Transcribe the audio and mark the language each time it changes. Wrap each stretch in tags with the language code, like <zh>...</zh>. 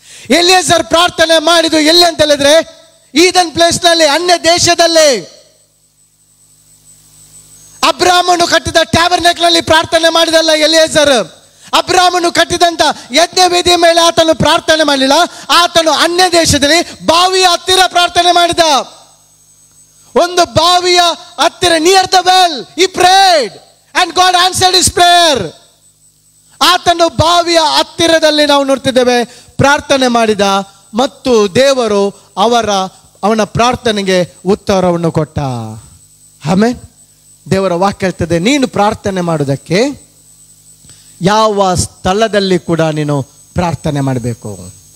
<kn>Eliezer ಪ್ರಾರ್ಥನೆ ಮಾಡಿದ್ದು ಎಲ್ಲಿ ಅಂತ ಹೇಳಿದ್ರೆ ಈದನ್ ಪ್ಲೇಸ್ ನಲ್ಲಿ, ಅನ್ಯ ದೇಶದಲ್ಲಿ. ಅಬ್ರಾಮನು ಕಟ್ಟಿದ ಟ್ಯಾಬರ್ನೆಕಲ್ ನಲ್ಲಿ ಪ್ರಾರ್ಥನೆ ಮಾಡಿದಲ್ಲ ಎಲಿಯೇಜರ್. ಅಬ್ರಾಮನು ಕಟ್ಟಿದಂತ ಯಜ್ಞ ವೇದಿಯ ಮೇಲೆ ಆತನು ಪ್ರಾರ್ಥನೆ ಮಾಡಲಿಲ್ಲ, ಆತನು ಅನ್ಯ ದೇಶದಲ್ಲಿ ಬಾವಿಯ ಹತ್ತಿರ ಪ್ರಾರ್ಥನೆ ಮಾಡಿದ. ಒಂದು ಬಾವಿಯ ಹತ್ತಿರ,</kn> <en>Near the well he prayed and God answered his prayer.</en> <kn>ಆತನು ಬಾವಿಯ ಹತ್ತಿರದಲ್ಲಿ ನಾವು ನೋಡ್ತಿದ್ದೇವೆ ಪ್ರಾರ್ಥನೆ ಮಾಡಿದ, ಮತ್ತು ದೇವರು ಅವನ ಪ್ರಾರ್ಥನೆಗೆ ಉತ್ತರವನ್ನು ಕೊಟ್ಟ. ಆಮೆನ್. ದೇವರ ವಾಕ್ಯ ಹೇಳ್ತದೆ, ನೀನು ಪ್ರಾರ್ಥನೆ ಮಾಡುವುದಕ್ಕೆ ಯಾವ ಸ್ಥಳದಲ್ಲಿ ಕೂಡ ನೀನು ಪ್ರಾರ್ಥನೆ ಮಾಡಬೇಕು.</kn>